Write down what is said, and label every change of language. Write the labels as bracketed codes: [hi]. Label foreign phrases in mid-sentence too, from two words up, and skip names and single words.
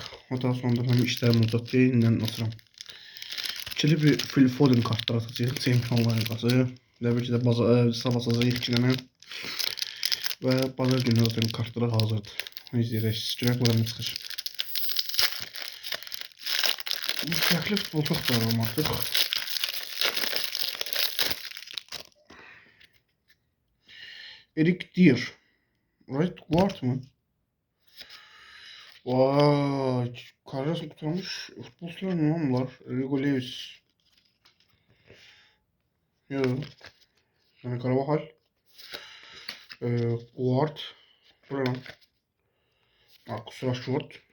[az] Ondan sonra mənim işlərim olacaq deyə indi atıram. İkili bir Phil Foden kartlar atacağıq. Çempionlar Liqası. Təbii ki də sabah atacağıq 2 dənə. Və bazar günü zaten kartları hazırdır. İzləyək. Görək buradan nə çıxır. Fərqli futbolçu axtarıram artıq. Eric Dier. [en] Right guard mı? [tr] Vay, kariyerasını kurtarmış futbolcular mı lan bunlar? Rigo Lewis. Yok. Yani Carvajal. Guard. Bu ne lan? Marcus Rashford.